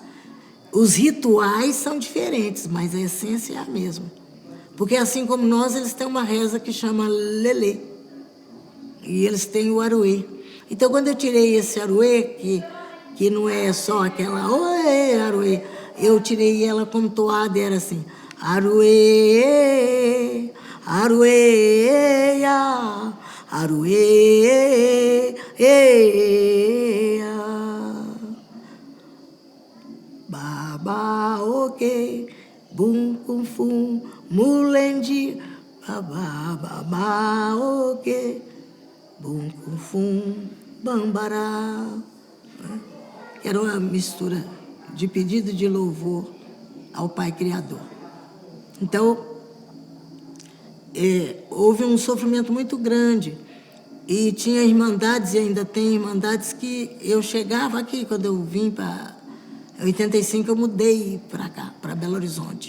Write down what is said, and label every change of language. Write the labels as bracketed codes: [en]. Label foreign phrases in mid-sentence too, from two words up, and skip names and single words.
[pt] Os rituais são diferentes, mas a essência é a mesma. Porque assim como nós, eles têm uma reza que chama Lelê, e eles têm o Aruê. Então, quando eu tirei esse Aruê, que não é só aquela Oê, Aruê, eu tirei ela como toada e era assim, Aruê, Aruê, Aruê, Baba, ok, bum, cum, fum, mulendi, baba, ok, bum, cum, fum, bambará. Era uma mistura de pedido de louvor ao Pai Criador. Então, houve um sofrimento muito grande. E tinha irmandades, e ainda tem irmandades, que eu chegava aqui, quando eu vim para 85, eu mudei para cá, para Belo Horizonte.